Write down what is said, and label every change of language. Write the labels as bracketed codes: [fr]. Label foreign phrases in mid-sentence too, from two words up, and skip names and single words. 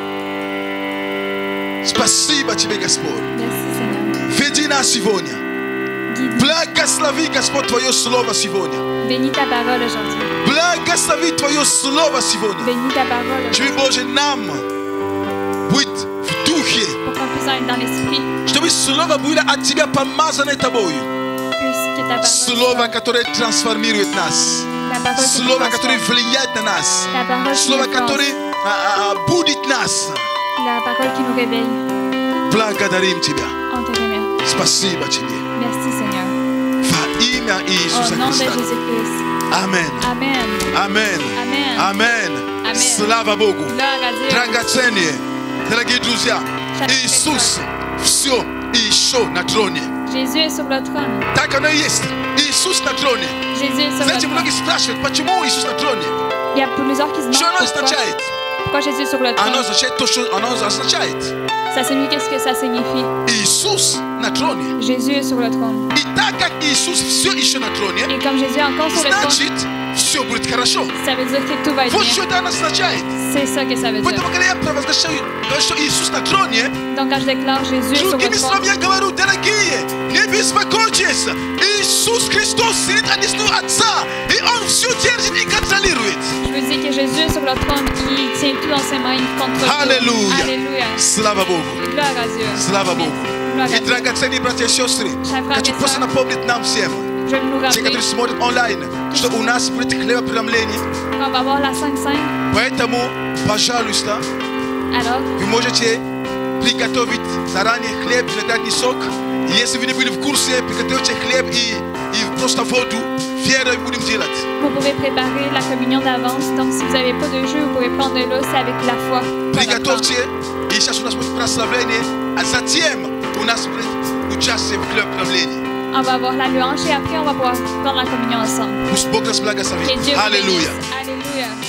[ru] Спасибо Тебе, Господь. [fr] Merci, Seigneur. [ru] Веди нас сегодня. [fr] Guide-nous. [ru] Благослови, Господь, Твое Слово сегодня. [fr] Bénis ta parole aujourd'hui. [ru] Благослови Твое Слово сегодня. [fr] Bénis ta parole [ru] Чтобы, [fr] aujourd'hui. [ru] Боже, нам быть в духе, [fr] Pour qu'on puisse en être dans l'esprit. [ru] чтобы Слово было от Тебя помазано Тобою. [fr] Puisque ta parole [ru] Слово, [fr] soit [ru] которое трансформирует нас. [fr] la parole qui [ru] Слово, [fr] nous [ru] которое [fr] transforme. [ru] влияет на нас. [fr] La parole qui [ru] Слово, [fr] nous [ru] которое [fr] forge. [ru] будет нас. [fr] La parole qui nous réveille. [ru] Благодарим Тебя. [fr] On te remercie. [ru] Спасибо Тебе. [fr] Merci, Seigneur. [ru] Во имя Иисуса [fr] Au nom de [ru] Христа. [fr] Jésus-Christ. [ru] Аминь. [fr] Amen. [ru] Аминь. [fr] Amen. [ru] Аминь. [fr] Amen. [ru] Слава Богу. [fr] Gloire à Dieu. [ru] Драгоценные, дорогие друзья, Шаг Иисус все еще на троне. [fr] Jésus est sur le trône. [ru] Так оно и есть. Иисус на троне. [fr] Jésus est sur le [ru] Знаете, [fr] trône. [ru] многие спрашивают, почему Иисус на троне? [fr] Il y a plusieurs qui se [ru] Что оно [fr] demandent [ru] означает? [fr] pourquoi Jésus est sur le [ru] Оно [fr] trône. [ru] означает то, что оно означает. [fr] Ça signifie qu'est-ce que ça signifie. [ru] Иисус на троне. [fr] Jésus est sur le trône. [ru] И так как Иисус все еще на троне, [fr] Et comme Jésus est encore sur le trône, [ru] значит, все будет хорошо. [fr] ça veut dire que tout va être [ru] Вот [fr] bien. [ru] что это означает. [fr] C'est ça que ça veut dire. [ru] Поэтому, когда я провозглашаю, что Иисус на троне, [fr] Donc quand je déclare Jésus est sur le [ru] другими [fr] trône, [ru] словами я говорю, дорогие, не беспокойтесь. Иисус Христос сидит одесную Отца, и Он все держит и контролирует. [fr] je veux dire que Jésus est sur le trône, il tient tout dans ses mains, il contrôle tout. [ru] Аллилуйя. [fr] Alléluia. [ru] Слава Богу. [fr] Gloire à Dieu. [ru] Слава Богу. [fr] Gloire à [ru] И, [fr] Dieu. [ru] драгоценные братья и сестры, хочу просто напомнить нам всем, [fr] Je vais nous [ru] те, [fr] rappeler [ru] которые смотрят онлайн, что у нас будет хлебопреломление. [fr] qu'on va avoir la 5-5. [ru] Поэтому, пожалуйста, [fr] Alors, [ru] вы можете приготовить заранее хлеб, виноградный сок. И если вы не были в курсе, приготовьте хлеб и просто воду. Верой будем делать. [fr] vous pouvez préparer la communion d'avance. Donc, si vous n'avez pas de jus, vous pouvez prendre de l'eau. C'est avec la foi. qu'on va prendre. [ru] Приготовьте. И сейчас у нас будет прославление. А затем у нас будет участие в хлебопреломлении. [fr] On va avoir la louange et après, on va pouvoir prendre la communion ensemble. [ru] Пусть Бог нас [fr] Que [ru] благословит. [fr] Dieu vous [ru] Аллилуйя. [fr] bénisse. Alléluia.